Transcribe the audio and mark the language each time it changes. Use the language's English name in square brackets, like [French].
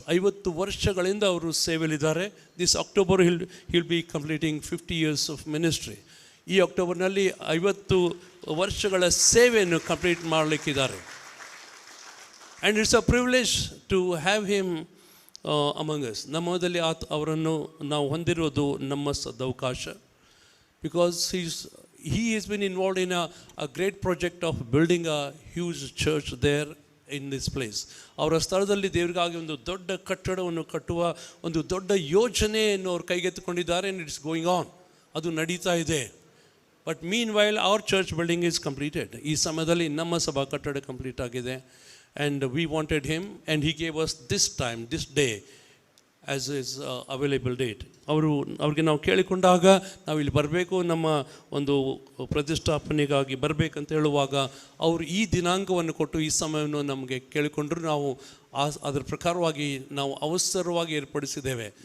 [Kannada] 50 ವರ್ಷಗಳಿಂದ ಅವರು ಸೇವೆಯಲ್ಲಿದ್ದಾರೆ. [English] This October he'll be completing 50 years of ministry. [Kannada] ಈ ಅಕ್ಟೋಬರ್ನಲ್ಲಿ 50 ವರ್ಷಗಳ ಸೇವೆಯನ್ನು complete ಮಾಡಲಿಕ್ಕಿದ್ದಾರೆ. [English] And it's a privilege to have him among us. [Kannada] ನಮ್ಮದಲ್ಲಿ ಅವರನ್ನು ನಾವು ಹೊಂದಿರೋದು ನಮ್ಮ ಸದವಕಾಶ. [English] Because he has been involved in a great project of building a huge church there in this place. [Kannada] ಅವರ ಸ್ಥಳದಲ್ಲಿ ದೇವರಿಗಾಗಿ ಒಂದು ದೊಡ್ಡ ಕಟ್ಟಡವನ್ನು ಕಟ್ಟುವ ಒಂದು ದೊಡ್ಡ ಯೋಜನೆಯನ್ನು ಅವರು ಕೈಗೆತ್ತಿಕೊಂಡಿದ್ದಾರೆ. [English] and it's going on. [Kannada] ಅದು ನಡೀತಾ ಇದೆ. [English] But meanwhile our church building is completed. [Kannada] ಈ ಸಮಯದಲ್ಲಿ ನಮ್ಮ ಸಭಾ ಕಟ್ಟಡ ಕಂಪ್ಲೀಟ್ ಆಗಿದೆ. [English] And we wanted him and he gave us this time, this day as is available date. [Kannada] ಅವ್ರಿಗೆ ನಾವು ಕೇಳಿಕೊಂಡಾಗ ನಾವು ಇಲ್ಲಿ ಬರಬೇಕು, ನಮ್ಮ ಒಂದು ಪ್ರತಿಷ್ಠಾಪನೆಗಾಗಿ ಬರಬೇಕಂತ ಹೇಳುವಾಗ ಅವರು ಈ ದಿನಾಂಕವನ್ನು ಕೊಟ್ಟು ಈ ಸಮಯವನ್ನು ನಮಗೆ ಕೇಳಿಕೊಂಡ್ರು. ನಾವು ಅದರ ಪ್ರಕಾರವಾಗಿ ನಾವು ಅವಸರವಾಗಿ ಏರ್ಪಡಿಸಿದ್ದೇವೆ.